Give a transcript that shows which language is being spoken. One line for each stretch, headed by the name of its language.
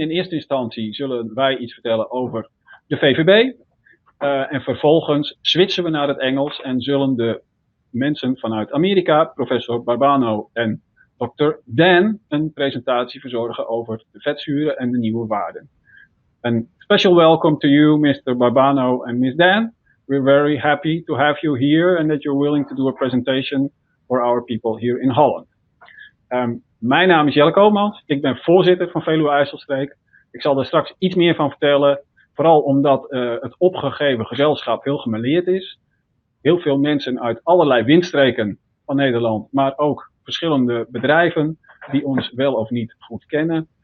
Dutch: In eerste instantie zullen wij iets vertellen over de VVB. En vervolgens switchen we naar het Engels en zullen de mensen vanuit Amerika, professor Barbano en Dr. Dan, een presentatie verzorgen over de vetzuren en de nieuwe waarden.
English: And special welcome to you, Mr. Barbano and Ms. Dan. We're very happy to have you here and that you're willing to do a presentation for our people here in Holland.
Dutch: Mijn naam is Jelle Koopmans. Ik ben voorzitter van Veluwe IJsselstreek. Ik zal er straks iets meer van vertellen. Vooral omdat het opgegeven gezelschap heel gemêleerd is. Heel veel mensen uit allerlei windstreken van Nederland, maar ook verschillende bedrijven die ons wel of niet goed kennen.